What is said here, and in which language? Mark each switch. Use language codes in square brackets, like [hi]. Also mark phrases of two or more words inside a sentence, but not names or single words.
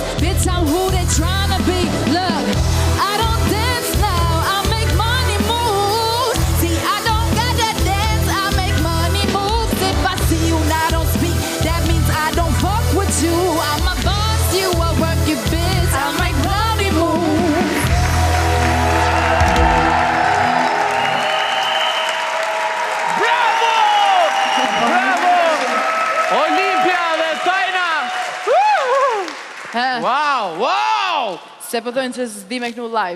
[en] Bitch, I'm who they tryna be. Look, I don't dance now, I make money moves. See, I don't gotta dance, I make money moves. If I see you and I don't speak, that means I don't fuck with you. I'm a boss, you a work your bitch. I make money moves. [sq] Bravo! Bravo! Olimpia dhe Tajna! Wow, wow! Se po thonë që s'di me këtu live.